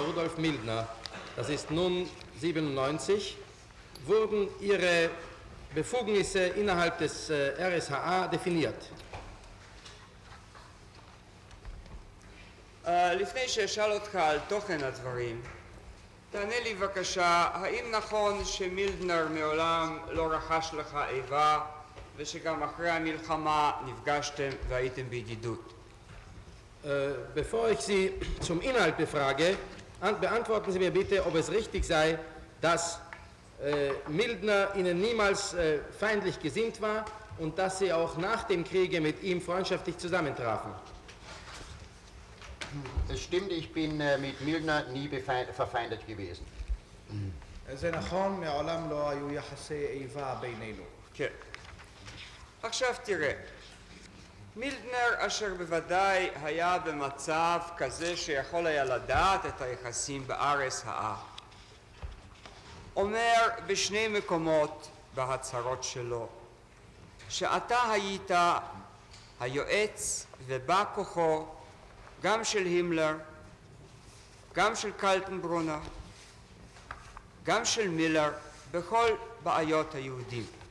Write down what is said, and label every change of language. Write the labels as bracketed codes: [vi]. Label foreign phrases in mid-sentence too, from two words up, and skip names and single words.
[de] Rudolf Mildner, das ist nun 97, wurden Ihre Befugnisse innerhalb des RSHA definiert. [he] לפני שאשאל אותך על תוכן הדברים, תענה לי בבקשה, האם נכון שמילדנר מעולם לא רכש לך איבה ושגם אחרי המלחמה נפגשתם והייתם בידידות? [de] Bevor ich Sie zum Inhalt befrage, beantworten Sie mir bitte, ob es richtig sei, dass Mildner Ihnen niemals feindlich gesinnt war und dass Sie auch nach dem Kriege mit ihm freundschaftlich zusammentrafen. Es stimmt, ich bin mit Mildner nie verfeindet gewesen. [he] זה נכון, מעולם לא היו יחסי איבה בינינו. כן. עכשיו תראה, מילדנר אשר בוודאי היה במצב כזה שיכול היה לדעת את היחסים ב-RSA, אומר בשני מקומות בהצהרות שלו שאתה היית היועץ ובא כוחו גם של הימלר, גם של קלטנברונר, גם של מילר בכל בעיות היהודים,